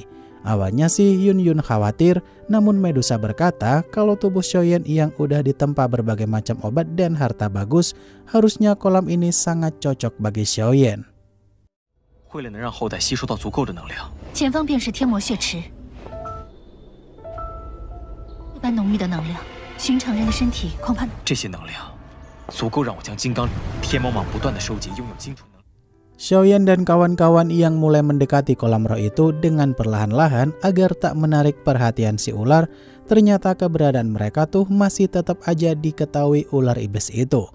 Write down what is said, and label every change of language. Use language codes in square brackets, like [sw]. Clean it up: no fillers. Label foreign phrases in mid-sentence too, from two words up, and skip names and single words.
[id] Awalnya sih Yunyun khawatir, namun Medusa berkata kalau tubuh Xiaoyan yang udah ditempa berbagai macam obat dan harta bagus, harusnya kolam ini sangat cocok bagi Xiaoyan. [zh] 为了能让后代吸收到足够的能量，前方便是天魔血池，一般浓郁的能量，寻常人的身体恐怕…… 这些能量足够让我将金刚天魔蟒不断的收集，拥有精纯能力。 [id] Xiaoyan dan kawan-kawan yang mulai mendekati kolam roh itu dengan perlahan-lahan agar tak menarik perhatian si ular. Ternyata keberadaan mereka tuh masih tetap aja diketahui ular iblis itu.